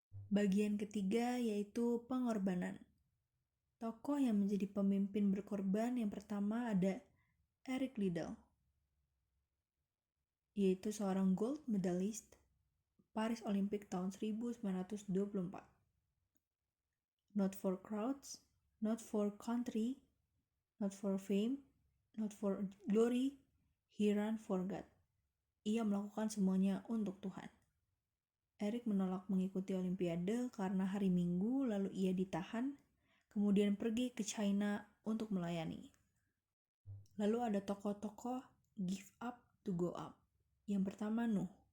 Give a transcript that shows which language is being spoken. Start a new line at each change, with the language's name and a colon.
Indonesian: Bagian ketiga yaitu pengorbanan. Tokoh yang menjadi pemimpin berkorban yang pertama ada Eric Liddell, yaitu seorang
English: gold medalist
Indonesian: Paris Olympic tahun 1924.
English: Not for crowds, not for country, not for fame, not for glory, he ran for God.
Indonesian: Ia melakukan semuanya untuk Tuhan. Eric menolak mengikuti Olimpiade karena hari Minggu, lalu ia ditahan, kemudian pergi ke China untuk melayani. Lalu ada tokoh-tokoh
English: give up to go up.
Indonesian: Yang pertama Nuh,